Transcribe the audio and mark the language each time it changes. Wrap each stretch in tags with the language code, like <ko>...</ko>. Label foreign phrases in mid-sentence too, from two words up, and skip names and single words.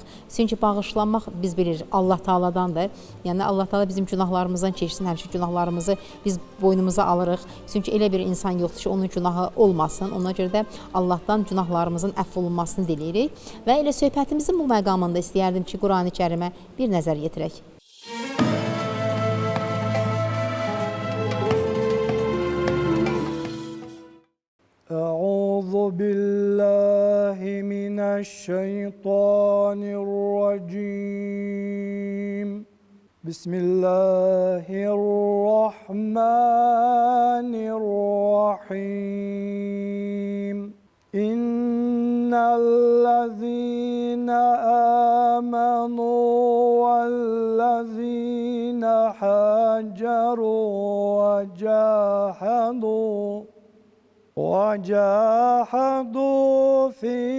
<az>Çünki bağışlanmaq biz bilirik Allah Teala'dandır. Yəni Allah Teala bizim günahlarımızdan keçsin, həmişə günahlarımızı biz boynumuza alırıq. Çünki elə bir insan yoxdur ki, onun günahı olmasın. Ona görə də Allahdan günahlarımızın əfv olunmasını diləyirik. Və elə söhbətimizin bu məqamında istəyərdim ki, Qurani Kərimə bir nəzər yetirək.</az> <ar>أعوذ بالله من الشيطان الرجيم. بسم الله الرحمن الرحيم. إن الذين آمنوا والذين هاجروا وجاهدوا في</ar>